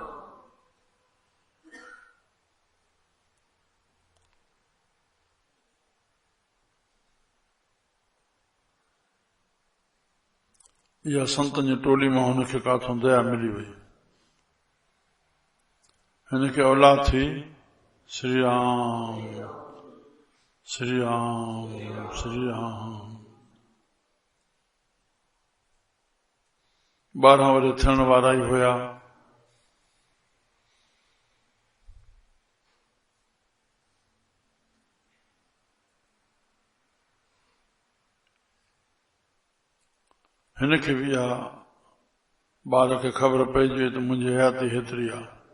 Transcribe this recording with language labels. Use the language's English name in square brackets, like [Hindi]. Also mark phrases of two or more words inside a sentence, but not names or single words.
[Sindhi] इहा संतनि जी टोली मां हुनखे काथों दया मिली वई। हिनखे औलाद थी। श्री राम। श्री राम। श्री राम। 12 वरे थियण वारा ई हुया। हिनखे बि इहा ॿार खे ख़बर पइजी त मुंहिंजी हयाती हेतिरी आहे।